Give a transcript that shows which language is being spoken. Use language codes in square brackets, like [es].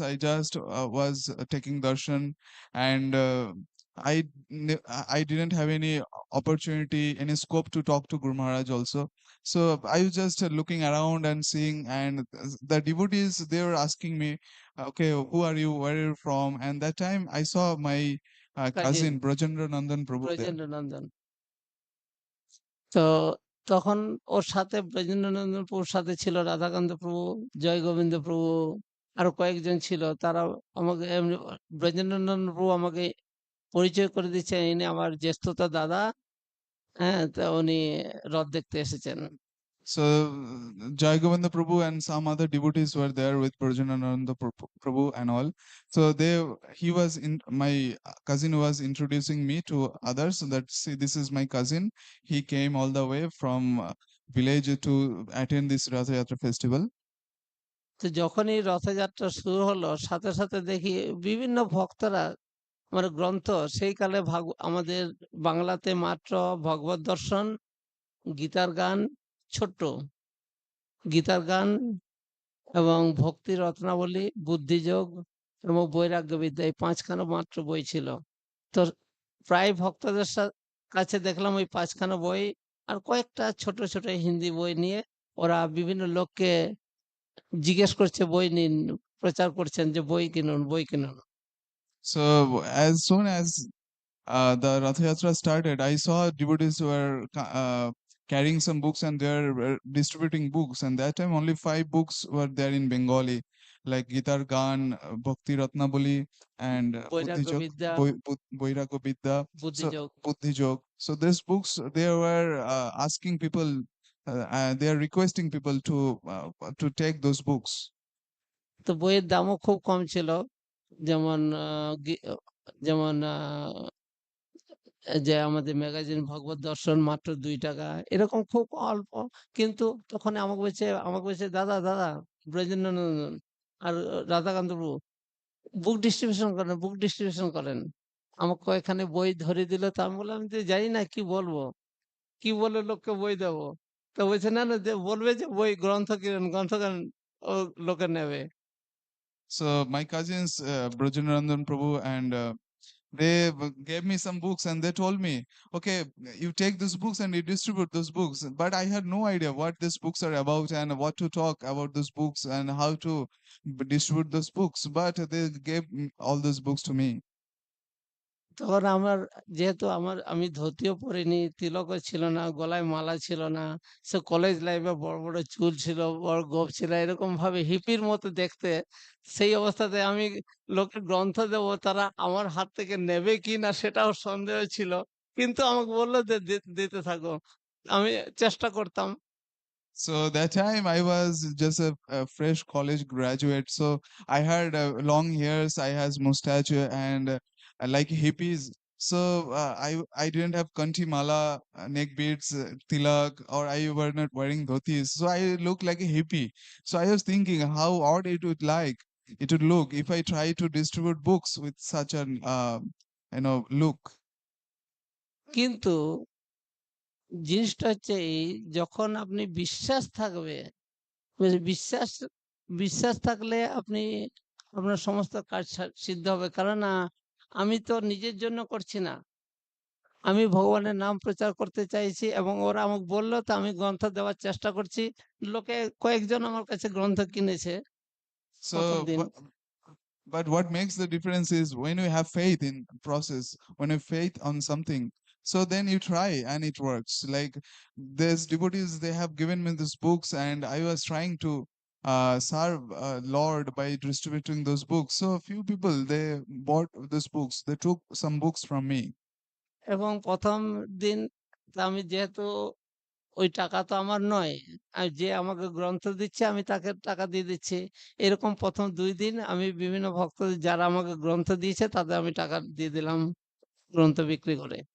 [en] I just was taking darshan, and I didn't have any opportunity, any scope to talk to Guru Maharaj also. So I was just looking around and seeing, and the devotees, they were asking me, "Okay, who are you? Where are you from?" And that time I saw my cousin cousin Brajendra Nandan Prabhu there. [bn] Brajendra নন্দন। তো তখন ওর সাথে ব্রজেন্দ্রনন্দন প্রভুর সাথে ছিল রাধাকান্ত প্রভু, জয় গোবিন্দ প্রভু, আরো কয়েকজন ছিল। তারা আমাকে এমনি ব্রজেন্দ্রনন্দন প্রভু আমাকে পরিচয় করে দিচ্ছেন, ইনি আমার জ্যেষ্ঠতা দাদা। হ্যাঁ, তা উনি রথ দেখতে এসেছেন। [en] So Jai Govinda Prabhu and some other devotees were there with Prajanananda Prabhu and all. So he was in my cousin was introducing me to others. So that see, this is my cousin. He came all the way from village to attend this Ratha Yatra festival. [bn] তো যখনই রথযাত্রা শুরু হলো, সাথে সাথে দেখি বিভিন্ন ভক্তরা, মানে গ্রন্থ সেই কালে আমাদের বাংলাতে মাত্র ভগবত দর্শন, গীতার গান, ছোট্ট গীতার গান এবং ভক্তি রত্নাবলী, বুদ্ধিযোগ এবং বৈরাগ্য বিদ্যা, এই ৫ খানা মাত্র বই ছিল। তো প্রায় ভক্তদের কাছে দেখলাম ওই ৫ খানা বই আর কয়েকটা ছোট ছোট হিন্দি বই নিয়ে ওরা বিভিন্ন লোককে জিজ্ঞেস করছে, বই নিন, প্রচার করছেন যে বই কিনুন, বই কিনুন। [en] So as soon as the Ratha Yatra started, I saw devotees who were carrying some books and they were distributing books. And that time only 5 books were there in Bengali, like Gitar Gan, Bhakti Ratnabali, and [bn] বৈরাগ্য বিদ্যা, [en] Boirago Vidya, so [bn] বুদ্ধিযোগ। [en] Buddhi Jog. So these books, they were asking people, they are requesting people to take those books. [bn] তো বইয়ের দামও খুব কম ছিল। যেমন যেমন যে আমাদের ম্যাগাজিন ভগবত দর্শন মাত্র ২ টাকা এরকম খুব অল্প। কিন্তু তখন আমাকে বলছে, "দাদা ব্রজেন্দ্রনন্দন আর রাধাকান্ত প্রভু বুক ডিস্ট্রিবিউশন করেন।" আমাকে কয়েকখানি বই ধরিয়ে দিল। তো আমি বললাম যে, "জানি না কি বলবো? কি বলে লোককে বই দেবো?" তো বলছে, "না, যে বলবে যে বই গ্রন্থ কিনেন ও লোকে নেবে।" [en] So my cousins, Brajanarandan Prabhu, and they gave me some books, and they told me, okay, you take these books and you distribute those books. But I had no idea what these books are about and what to talk about those books and how to distribute those books. But they gave all those books to me. [bn] তখন যেহেতু আমি ধুতিও পরিনি, তিলকও ছিল না, গলায় মালা ছিল না। সে college লাইফে বড় চুল ছিল, বড় গোঁফ ছিল। এরকম ভাবে হিপির মতো দেখতে। সেই অবস্থাতে আমি লোককে গ্রন্থ দেবো, তারা আমার হাত থেকে নেবে কিনা সেটাও সন্দেহ ছিল। কিন্তু আমাকে বলল যে দিতে থাকো। আমি চেষ্টা করতাম। [en] So that time I was just a fresh college graduate. So I had long hairs, I had mustache, and like hippies. So I didn't have kanti mala, neck beads, tilak, or I were not wearing dhotis. So I looked like a hippie. So I was thinking how odd it would look if I try to distribute books with such an look. [bn] কিন্তু জিনিসটা হচ্ছে এই, যখন আপনি বিশ্বাস থাকবে, বুঝ বিশ্বাস বিশ্বাস থাকলে আপনার সমস্ত কাজ সিদ্ধ হবে। কেননা আমি তো নিজের জন্য করছি না। আমি ভগবানের নাম প্রচার করতে চাইছি এবং ওরা আমাকে বলল তো আমি গ্রন্থ দেওয়ার চেষ্টা করছি। কয়েকজন আমার কাছে গ্রন্থ কিনেছে প্রথম [en] So, [bn] দিন। [en] but what makes the difference is when you have faith in process, when you have faith on something, so then you try and it works. Like there's devotees, they have given me these books, and I was trying to serve Lord by distributing those books. So a few people they bought these books. They took some books from me. [bn] এবং প্রথম দিন আমি যেহেতু ওই টাকা তো আমার নয়। আর যে আমাকে গ্রন্থ দিচ্ছে আমি তাকে টাকা দিয়ে দিচ্ছি। এরকম প্রথম ২ দিন আমি বিভিন্ন ভক্তদের যারা আমাকে গ্রন্থ দিয়েছে তাদের আমি টাকা দিয়ে দিলাম গ্রন্থ বিক্রি করে।